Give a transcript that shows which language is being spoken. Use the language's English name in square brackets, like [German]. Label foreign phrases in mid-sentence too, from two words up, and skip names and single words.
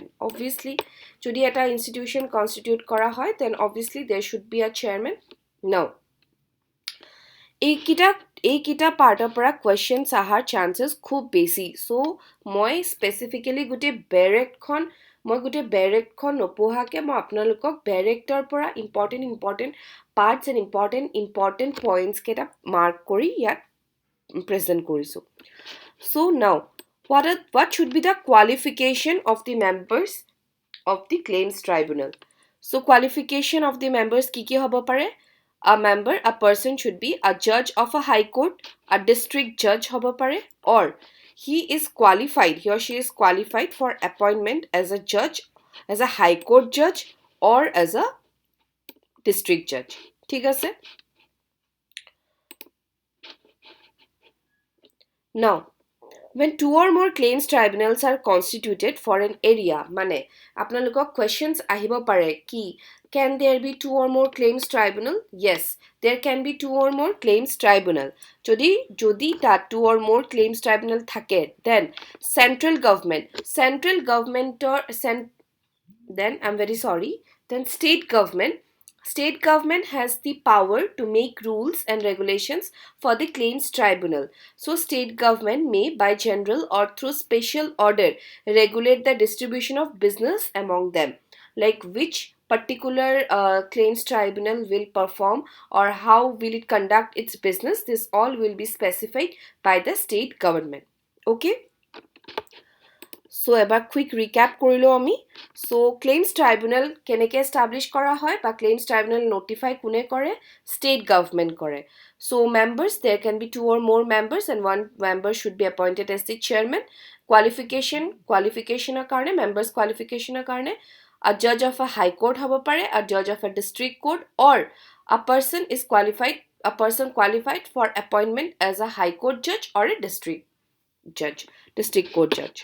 [Assamese] Obviously যদি এটা institution constitute কৰা হয়, [English] then obviously there should be a chairman. [Assamese] Now এইকিটা পাৰ্টৰ পৰা questions আহাৰ chances খুব বেছি. So মই specifically গোটেই বেৰেকখন নপঢ়াকে মই আপোনালোকক বেৰেক্টৰ পৰা [English] important parts and important points [Assamese] কেইটা mark কৰি ইয়াত present কৰিছো. [English] So now what should be the qualification of the members of the claims tribunal? So qualification of the members [Assamese] কি হ'ব পাৰে? [English] A person should be a judge of a high court, a district judge [Assamese] হ'ব পাৰে, [English] or he or she is qualified for appointment as a judge, as a high court judge, or as a district judge. [Assamese] ঠিক আছে? [English] Now, when 2 or more claims tribunals are constituted for an area, [Assamese] মানে আপোনালোকক [English] questions [Assamese] আহিব পাৰে কি [English] can there be 2 or more claims tribunal? Yes, there can be 2 or more claims tribunal. [Assamese] যদি তাত [English] 2 or more claims tribunal থাকে, then central government then state government has the power to make rules and regulations for the claims tribunal. So state government may by general or through special order regulate the distribution of business among them, like which particular claims tribunal will perform or how will it conduct its business. This all will be specified by the state government. Okay, so [Assamese] ebar [English] quick recap [Assamese] কৰিলোঁ আমি. So [English] claims tribunal [Assamese] keneke establish কৰা হয় বা [English] claims tribunal notify [Assamese] কোনে কৰে? State government kore. [English] So members, there can be 2 or more members and one member should be appointed as the chairman. Qualification karone, members qualification karone, a judge of a high court [Assamese] হ'ব পাৰে, [English] a judge of a district court, or a person qualified for appointment as a high court judge or a district court judge.